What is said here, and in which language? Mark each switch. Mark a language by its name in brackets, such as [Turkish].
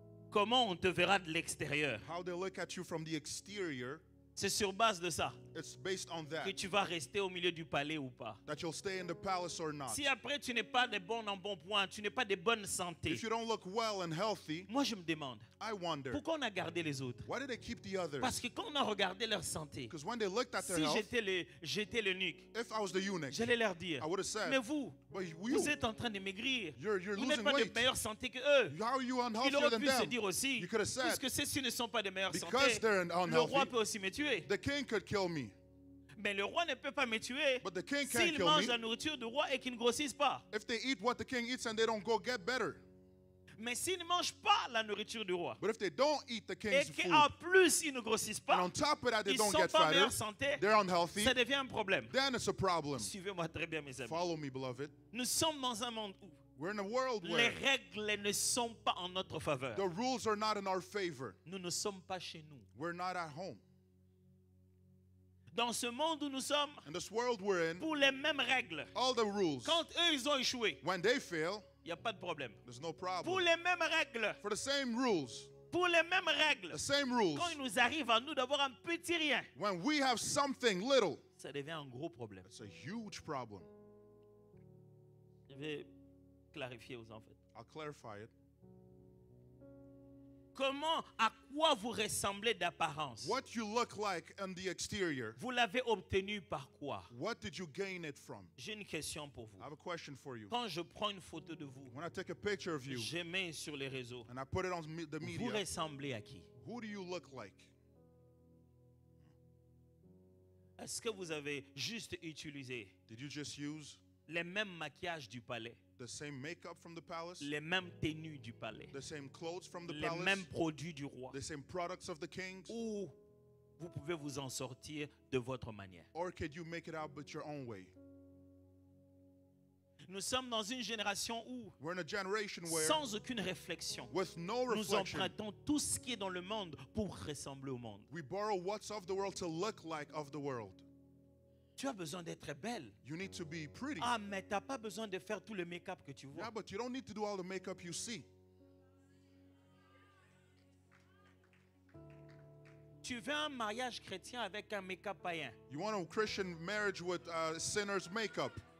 [French] Comment on te verra de l'extérieur? [English] How they look at you from the exterior, [French] C'est sur base de ça [English] it's based on that. [French] que tu vas rester au milieu du palais ou pas. [English] That you'll stay in the palace or not. [French] Si après tu n'es pas de bon point, tu n'es pas de bonne santé, [English] If you don't look well and healthy, [French] moi je me demande, [English] I wonder, [French] pourquoi on a gardé les autres? [English] why did they keep the others? [French] Parce que quand on a regardé leur santé, [English] Because when they looked at their [French] si [English] health, [French] j'étais l'eunuque, [English] if I was the eunuch, [French] j'allais leur dire, [English] I would have said, [French] mais vous, [English] but [French] vous [English] you, [French] êtes en train de maigrir. [English] you're [French] Vous n'êtes [English] losing [French] pas de [English] weight. [French] meilleure santé que eux. [English] How are you [French] Il [English] unhealthier [French] aurait [English] than [French] pu se [English] them? [French] dire aussi, [English] You could have said, [French] puisque ceux-ci ne sont pas de meilleure [English] because [French] santé, [English] they're [French] le roi [English] unhealthy, [French] peut aussi me tuer. [English] the king could kill me. [French] Mais le roi ne peut pas me tuer [English] But the king can't [French] s'il [English] kill [French] mange [English] me [French] la nourriture du roi et qu'il ne grossisse pas. [English] if they eat what the king eats and they don't go get better. [French] Mais s'il ne mange pas la nourriture du roi [English] But if they don't eat the [French] et [English] king's food, [French] qu'en plus ils ne grossissent [English] and [French] pas, [English] on top of that they [French] ils ne [English] don't [French] sont [English] get [French] pas en [English] fatter, [French] meilleure santé, [English] they're unhealthy, [French] ça devient un problème. [English] then it's a problem. [French] Suivez-moi très bien mes amis. [English] Follow me, beloved. [French] Nous sommes dans un monde où [English] We're in a world [French] les [English] where [French] règles ne sont pas en notre faveur. [English] the rules are not in our favor. [French] Nous ne sommes pas chez nous. [English] We're not at home. [French] Dans ce monde où nous sommes, [English] In this world we're in, [French] pour les mêmes règles, [English] all the rules, [French] quand eux ils ont échoué, [English] when they fail, [French] il n'y a pas de problème. [English] there's no [French] Pour [English] problem. [French] les mêmes règles, [English] For the same rules, [French] pour les mêmes règles, [English] the same rules, [French] quand il nous arrive à nous d'avoir un petit rien, [English] when we have something little, [French] ça devient un gros problème. [English] it's a huge problem. [French] Je vais clarifier aux enfants. [English] I'll clarify it. [French] Comment, à quoi vous ressemblez d'apparence? [English] What you look like on the exterior, [French] Vous l'avez obtenu par quoi? [English] what did you gain it from? [French] J'ai une question pour vous. [English] I have a question for you. [French] Quand je prends une photo de vous, [English] When I take a picture of you [French] je mets sur les réseaux, [English] and I put it on the [French] vous [English] media, [French] ressemblez à qui? [English] who do you look like? [French] Est-ce que vous avez juste utilisé [English] Did you just use [French] les mêmes maquillages du palais, [English] the same makeup from the palace, [French] les mêmes tenues du palais, [English] the same clothes from the [French] les [English] palace, [French] mêmes produits du roi? [English] the same products of the kings? [French] Ou vous pouvez vous en sortir de votre manière? [English] Or could you make it out but your own way? [French] Nous sommes dans une génération où, [English] We're in a generation where, [French] sans aucune réflexion, [English] with no [French] nous [English] reflection, [French] empruntons tout ce qui est dans le monde pour ressembler au monde. [English] we borrow what's of the world to look like of the world. [French] Tu as besoin d'être belle. [English] You need to be pretty. [French] Ah, mais tu n'as pas besoin de faire tout le make-up que tu vois. [English] Yeah, but you don't need to do all the makeup you see. [French] Tu veux un mariage chrétien avec un make-up païen. [English] You want a Christian marriage with sinner's makeup.